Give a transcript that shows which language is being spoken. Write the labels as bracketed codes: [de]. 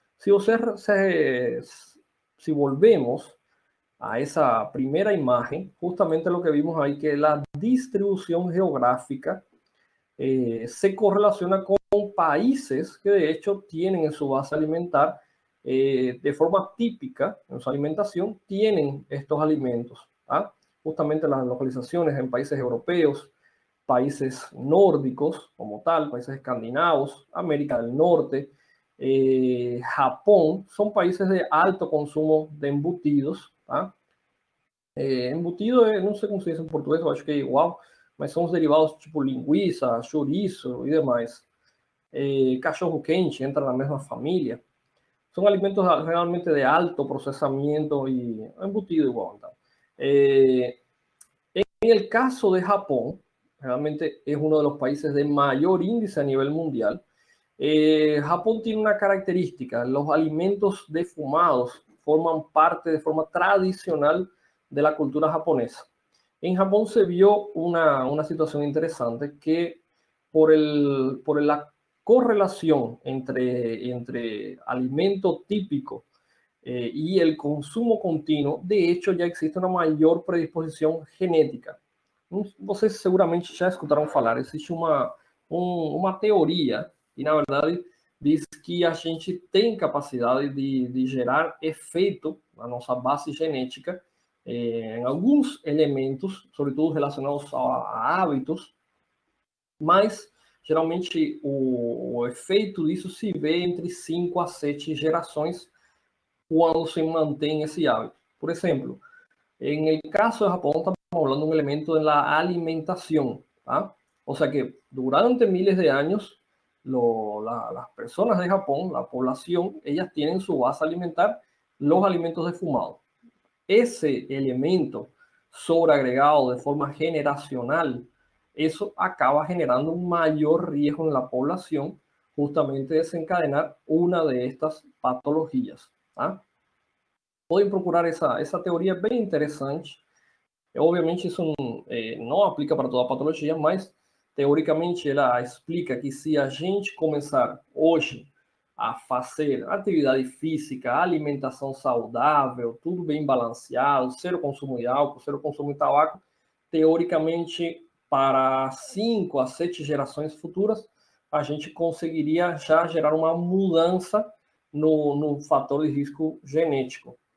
[es] Si volvemos a esa primera imagen, justamente lo que vimos ahí, que la distribución geográfica se correlaciona con países que de hecho tienen en su base alimentar, de forma típica en su alimentación, tienen estos alimentos. ¿Ah? Justamente las localizaciones en países europeos, países nórdicos como tal, países escandinavos, América del Norte, Japón, son países de alto consumo de embutidos. ¿Ah? [pt] Embutido, não sei como se diz em português, eu acho que é igual, mas são os derivados tipo linguiça, chouriço e demais. Cachorro quente entra na mesma família. São alimentos realmente de alto processamento e embutido igual. Então. [es] En el caso de Japón, realmente es uno de los países de mayor índice a nivel mundial. Japón tiene una característica: los alimentos defumados forman parte de forma tradicional de la cultura japonesa. En Japón se vio una situación interesante que por la correlación entre alimento típico y el consumo continuo, de hecho ya existe una mayor predisposición genética. [pt] Vocês seguramente já escutaram falar, existe uma teoria, e na verdade diz que a gente tem capacidade de gerar efeito na nossa base genética em alguns elementos, sobretudo relacionados a hábitos, mas geralmente o efeito disso se vê entre 5 a 7 gerações quando se mantém esse hábito. Por exemplo, [es] en el caso de Japón estamos hablando de un elemento de la alimentación. ¿Ah? O sea que durante miles de años las personas de Japón, la población, ellas tienen su base alimentar los alimentos defumados. Ese elemento sobreagregado de forma generacional, eso acaba generando un mayor riesgo en la población, justamente desencadenar una de estas patologías. ¿Ah? [pt] Podem procurar essa teoria bem interessante. Obviamente isso não aplica para toda a patologia, mas teoricamente ela explica que se a gente começar hoje a fazer atividade física, alimentação saudável, tudo bem balanceado, zero consumo de álcool, zero consumo de tabaco, teoricamente para 5 a 7 gerações futuras, a gente conseguiria já gerar uma mudança no fator de risco genético.